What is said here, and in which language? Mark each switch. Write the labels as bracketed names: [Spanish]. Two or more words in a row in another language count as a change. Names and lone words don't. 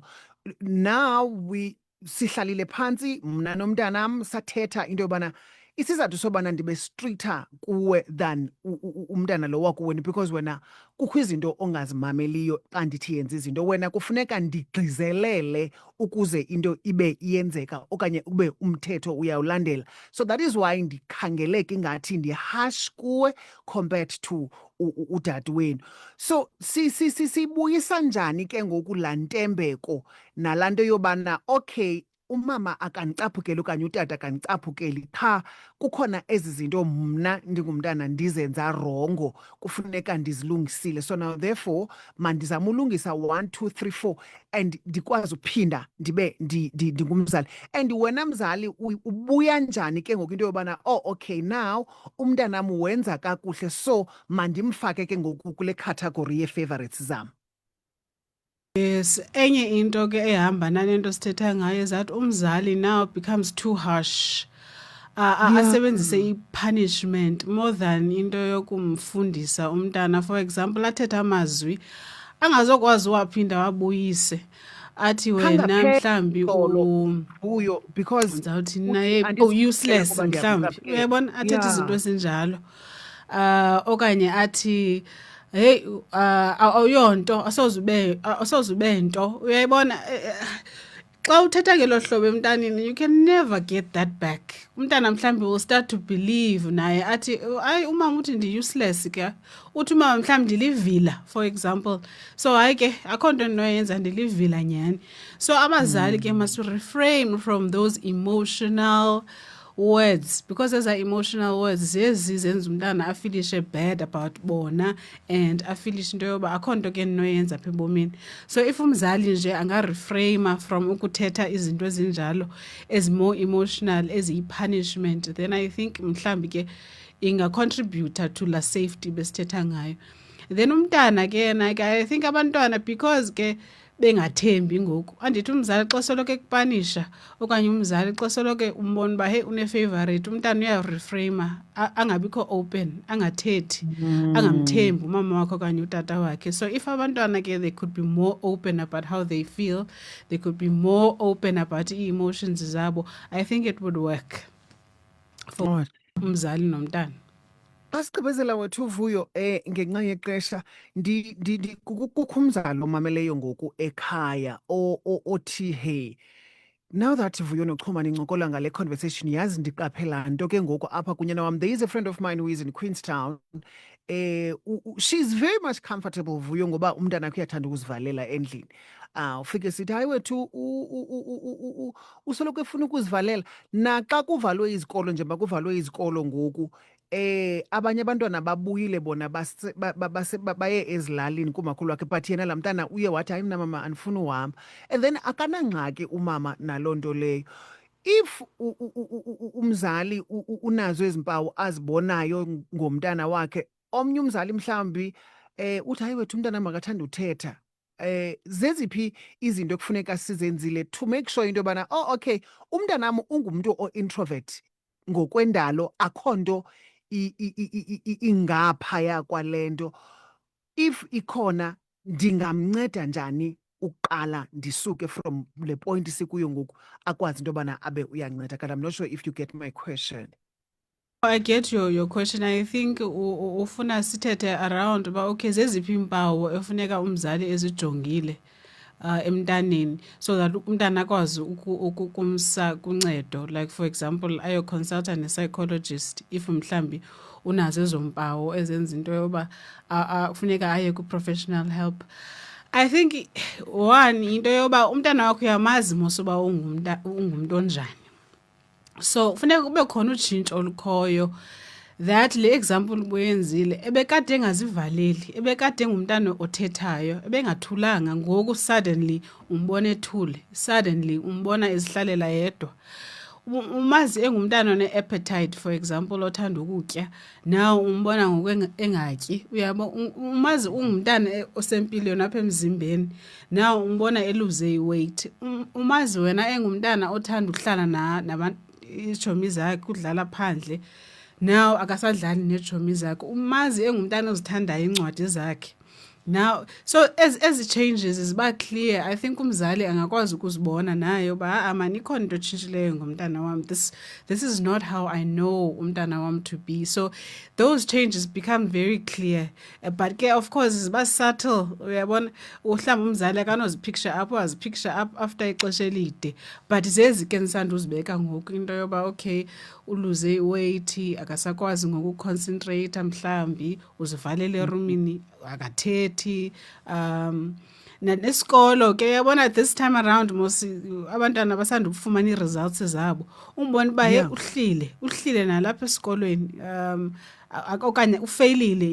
[Xhosa] Now sihlalile phantsi mna nomntanam sathetha into yobana isizathu sobana ndibe stricter kuwe than umntana lo wakho wena, because wena kukho izinto ongazimameliyo xa ndithi yenza izinto, wena kufuneka ndigqizelele ukuze into ibe iyenzeka okanye ube umthetho uyawulandela. [English] So that is why [Xhosa] ndikhangeleka ingathi ndi-harsh kuwe [English] compared to [Xhosa] udade wenu. So sibuyisa njani ke ngoku laa ntembeko nalaa nto yobana okay umama akandicaphukeli okanye utata akandicaphukeli, qha kukhona ezi zinto mna ndingumntana ndizenza rongo kufuneka ndizilungisile. [English] So now therefore [Xhosa] mandizama ulungisa 1 2 3 4 and ndikwazi uphinda ndibe ndingumzali. And wena mzali ubuya njani ke ngoku into yobana [English] oh okay now [Xhosa] umntanam wenza kakuhle so mandimfake ke ngoku kule category ye-favorites zam? Yes, enye into ke ehamba nalento sithetha ngayo [English] is that [Xhosa] umzali [English] now becomes too harsh. [Xhosa] Asebenzise i-punishment [English] more than [Xhosa] into yokumfundisa umntana. [English] For example, [Xhosa] athetha amazwi angazokwazi waphinda wabuyise. Athi wena mhlambi uyo because ndizawuthi naye useless mhlambi. Uyabona athethe izinto ezinjalo. Okanye athi hey awuyonto asozube nto uyayibona xa uthetha ngelo hlobo emntaneni, [English] you can never get that back. [Xhosa] Umntana mhlawumbi [English] will start to believe [Xhosa] naye athi hayi umama uthi ndi-useless ke, uthi umama mhlawumbi ndilivila [English] for example, [Xhosa] so hayi ke akho nto ndinoyenza ndilivila nyhani. So abazali ke [English] must refrain from those emotional words, because as emotional words [Xhosa] zezi zenza umntana afilishe [English] bad about [Xhosa] bona and afilishe into yoba akho nto ke ndinoyenza apha ebomini. [English] So if [Xhosa] umzali nje angareframe from ukuthetha izinto ezinjalo [English] as more emotional, [Xhosa] eziyi-punishment, [English] then I think [Xhosa] mhlawumbi ke inga-contributor to la safety besithetha ngayo. Then umntana ke yena ke [English] I think [Xhosa] abantwana because ke bengathembi ngoku, andithi umzali xa soloko ekupanisha okanye umzali xa soloko umbona uba hey une-favorite, umntana uyareframa angabikho open, angathethi, angamthembi umama wakhe okanye utata wakhe. [English] So if [Xhosa] abantwana ke [English] they could be more open about how they feel, they could be more open about [Xhosa] ii-emotions zabo, [English] I think it would work for [Xhosa] umzali nomntana. Xa sigqibezela wethu uvuyo ngenxa yexesha kukho umzali omameleyo ngoku ekhaya othi hey, [English] now that [Xhosa] Vuyo noXhuma nincokola ngale conversation, yazi ndiqaphela nto ke ngoku apha kunye nawam. [English] There is a friend of mine who is in Queenstown. She's very much comfortable [Xhosa] Vuyo ngoba umntana wakhe uyathanda ukuzivalela endlini. Ufike sithi hayi wethu usoloko efuna ukuzivalela. Naxa kuvalwe izikolo njengoba kuvalwe izikolo ngoku, abanye abantwana babuyile bona baye ezilalini kumakhulu wakhe, but yena laa mntana uye wathi hayi mna mama andifuni uhamba. [English] And then [Xhosa] akanangxaki umama naloo nto leyo. If umzali unazo ezi mpawu azibonayo ngomntana wakhe, omnye umzali mhlawumbi uthi hayi wethu umntana makathanda uthetha, zeziphi izinto ekufuneka sizenzile [English] to make sure [Xhosa] into yobana okay umntanam ungumntu o-introvert ngokwendalo, akho nto ingaphaya kwale nto. If ikhona ndingamnceda njani uqala ndisuke from le point sikuyo ngoku akwazi into yobana abe uyanceda. [English] But I'm not sure if you get my question. I get your question. I think [Xhosa] ufuna sithethe around uba okay zeziphi iimpawu efuneka umzali ezijongile emntaneni [English] so that [Xhosa] umntana akwazi ukumsa kuncedo, [English] like for example [Xhosa] ayoconsulta ne-psychologist if mhlambi unazo ezo mpawu ezenza into yoba kufuneka aye ku- [English] professional help. I think one, [Xhosa] into yoba umntana wakho uyamazi mos uba ungumntu onjani, so funeka kube khona utshintsho olukhoyo. That le example ubuyenzile, ebekade engazivaleli, ebekade engumntana othethayo, ebengathulanga, ngoku suddenly umbona ethule, suddenly umbona ezihlalela yedwa. Umazi engumntana one-appetite [English] for example [Xhosa] othanda ukutya, now umbona ngoku engatyi, uyabo. Umazi ungumntana osempilweni apha emzimbeni, now umbona eluze iweight. Umazi wena engumntana othanda ukuhlala iitshomi zakhe, udlala phandle, now akasadlali neetshomi zakhe. Umazi engumntana ozithandayo iincwadi zakhe. [English] Now so as changes [Xhosa] ziba clear, [English] I think [Xhosa] umzali angakwazi ukuzibona naye uba mani ikhona into etshintshileyo ngomntana wam, [English] this is not how I know [Xhosa] umntana wam [English] to be. So those changes become very clear, but ke of course ziba subtle, [Xhosa] uyabona. Mhlawumbi umzali akanozipicture up, wazipicture up after ixesha elide, but zezi ke ndisanda uzibeka ngoku into yoba okay uluze iweight, akasakwazi ngokuconcentrate, mhlawumbi uzivalele erumini, akathethi. Nesikolo ke yabona [English] this time around [Xhosa] mos abantwana basanda ukufumana ii-results zabo, umbona uba ye uhlile nalapha esikolweni, okanye ufeyilile.